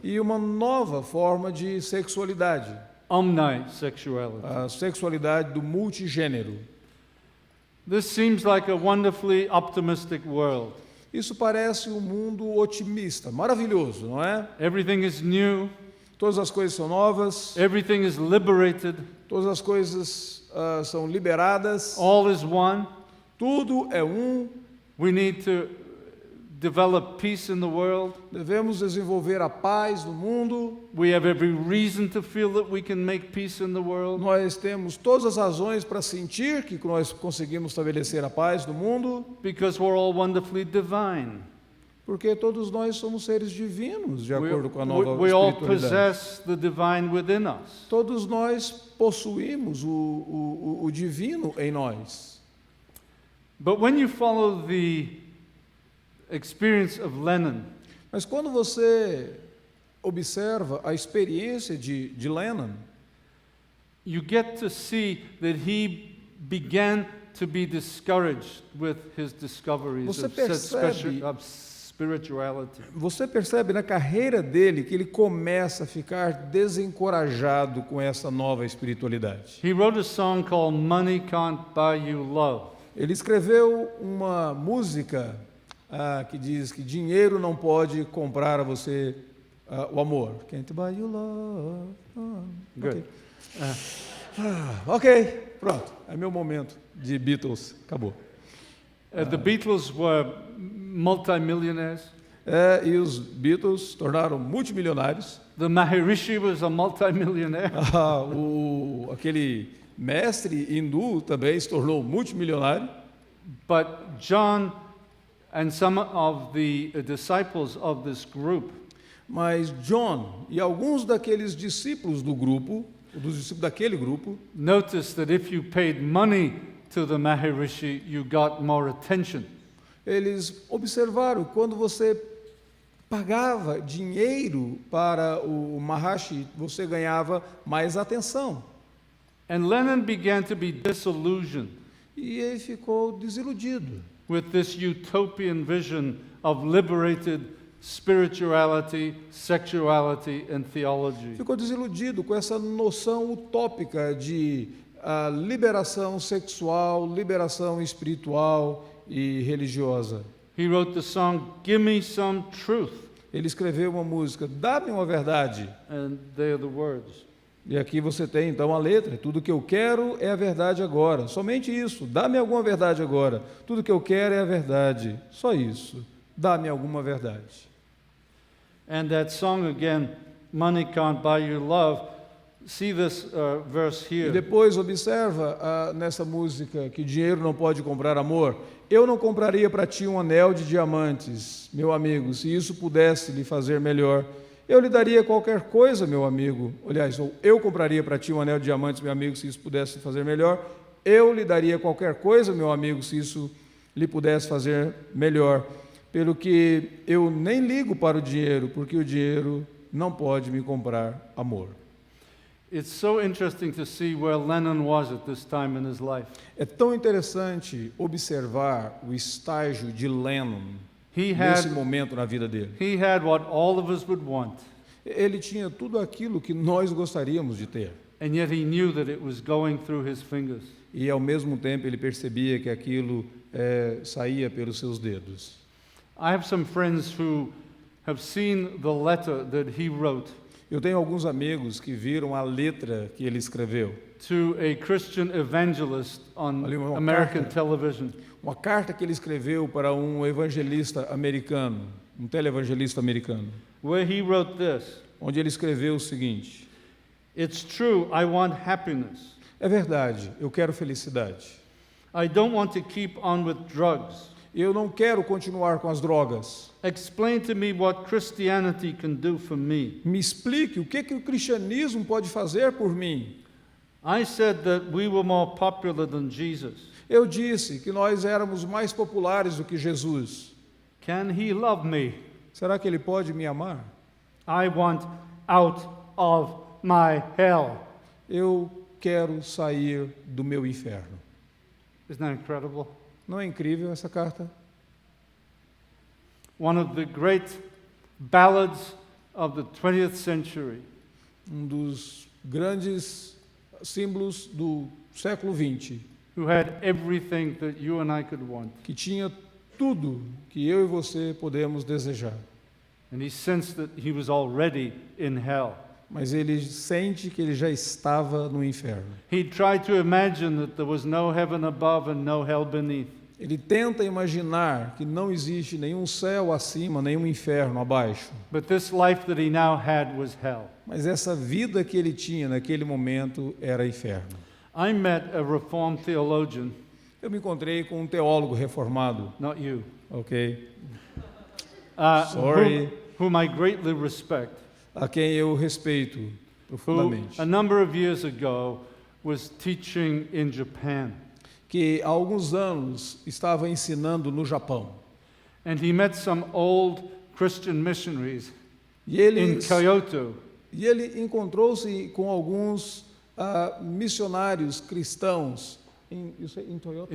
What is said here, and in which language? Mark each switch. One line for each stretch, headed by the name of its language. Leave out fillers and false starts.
Portuguese: e uma nova forma de sexualidade,
English: omnisexuality.
Portuguese: a sexualidade do multigênero.
English: This seems like a wonderfully optimistic world.
Portuguese: Isso parece um mundo otimista, maravilhoso, não é?
English: Everything is new,
Portuguese: Todas as coisas são novas,
English: everything is liberated,
Portuguese: todas as coisas são liberadas,
English: all is one.
Portuguese: tudo é um.
English: We need to develop peace in the world.
Portuguese: Devemos desenvolver a paz no mundo.
English: We have every reason to feel that we can make peace in the world.
Portuguese: Nós temos todas as razões para sentir que nós conseguimos estabelecer a paz no mundo,
English: Because we're all wonderfully divine.
Portuguese: porque todos nós somos seres divinos, de acordo com a nova
English: We all
Portuguese: espiritualidade.
English: possess the divine within us.
Portuguese: Todos nós possuímos o divino em nós.
English: But when you follow the experience of Lenin,
Portuguese: Mas quando você observa a experiência de Lennon,
English: you get to see that he began to be discouraged with his discoveries
Portuguese: Você
English: of
Portuguese: percebe-
English: of spirituality.
Portuguese: você percebe na carreira dele que ele começa a ficar desencorajado com essa nova espiritualidade.
English: He wrote a song called Money Can't Buy You Love.
Portuguese: Ele escreveu uma música que diz que dinheiro não pode comprar a você o amor.
English: Can't buy you love. Good.
Portuguese: Ok, pronto. É meu momento de Beatles. Acabou.
English: The Beatles were multimillionaires.
Portuguese: E os Beatles se tornaram multimilionários.
English: The Maharishi was a multimillionaire.
Portuguese: Aquele mestre hindu também se tornou multimilionário.
English: But John and some of the disciples of this group
Portuguese: Mas John e alguns daqueles discípulos do grupo, dos discípulos daquele grupo,
English: noticed that if you paid money to the Maharishi, you got more attention.
Portuguese: eles observaram quando você pagava dinheiro para o Maharishi, você ganhava mais atenção.
English: And Lenin began to be disillusioned
Portuguese: E ele ficou desiludido
English: with this utopian vision of liberated spirituality, sexuality, and theology.
Portuguese: Ficou desiludido com essa noção utópica de liberação sexual, liberação espiritual e religiosa.
English: He wrote the song, Give Me Some Truth,
Portuguese: Ele escreveu uma música, Dá-me uma verdade.
English: and they are the words.
Portuguese: E aqui você tem então a letra, tudo que eu quero é a verdade agora, somente isso, dá-me alguma verdade agora, tudo que eu quero é a verdade, só isso. dá-me alguma verdade.
English: And that song again, Money Can't Buy You Love, see this verse
Portuguese: E
English: here.
Portuguese: depois observa nessa música que dinheiro não pode comprar amor. Eu não compraria para ti um anel de diamantes, meu amigo, se isso pudesse lhe fazer melhor. Eu lhe daria qualquer coisa, meu amigo. Aliás, eu compraria para ti um anel de diamantes, meu amigo, se isso pudesse lhe fazer melhor. Eu lhe daria qualquer coisa, meu amigo, se isso lhe pudesse fazer melhor. Pelo que eu nem ligo para o dinheiro, porque o dinheiro não pode me comprar amor.
English: It's so interesting to see where Lennon was at this time in his life.
Portuguese: É tão interessante observar o estágio de Lennon
English: He
Portuguese: nesse
English: had,
Portuguese: momento na vida dele.
English: he had what all of us would want,
Portuguese: Ele tinha tudo aquilo que nós gostaríamos de ter.
English: and yet he knew that it was going through his fingers.
Portuguese: E ao mesmo tempo ele percebia que aquilo saía pelos seus dedos.
English: I have some friends who have seen the letter that he wrote
Portuguese: Eu tenho alguns amigos que viram a letra que ele escreveu.
English: to a Christian evangelist on
Portuguese: Ali uma
English: American
Portuguese: carta.
English: television.
Portuguese: Uma carta que ele escreveu para um evangelista americano, um televangelista americano,
English: Where he wrote this,
Portuguese: onde ele escreveu o seguinte:
English: "It's true, I want happiness.
Portuguese: é verdade, eu quero felicidade.
English: I don't want to keep on with drugs.
Portuguese: Eu não quero continuar com as drogas.
English: Explain to me what Christianity can do for me."
Portuguese: Me explique o que o cristianismo pode fazer por mim.
English: I said that we were more popular than Jesus.
Portuguese: Eu disse que nós éramos mais populares do que Jesus.
English: Can he love me?
Portuguese: Será que ele pode me amar?
English: I want out of my hell.
Portuguese: Eu quero sair do meu inferno.
English: Isn't that incredible?
Portuguese: Não é incrível essa carta?
English: One of the great ballads of the 20th century.
Portuguese: Um dos grandes símbolos do século XX,
English: Who had everything that you and I could want.
Portuguese: que tinha tudo que eu e você podemos desejar.
English: And he sensed that he was already in hell.
Portuguese: Mas ele sente que ele já estava no inferno.
English: He tried to imagine that there was no heaven above and no hell beneath.
Portuguese: Ele tenta imaginar que não existe nenhum céu acima, nenhum inferno abaixo.
English: But this life that he now had was hell.
Portuguese: Mas essa vida que ele tinha naquele momento era inferno.
English: I met a Reformed theologian,
Portuguese: Eu me encontrei com um teólogo reformado,
English: not you, ok? Sorry. whom I greatly respect,
Portuguese: A quem eu respeito
English: who
Portuguese: profundamente.
English: a number of years ago was teaching in Japan.
Portuguese: Que há alguns anos estava ensinando no Japão.
English: And he met some old Christian missionaries
Portuguese: E ele,
English: in Kyoto.
Portuguese: e ele encontrou-se com alguns missionários cristãos em Toyota?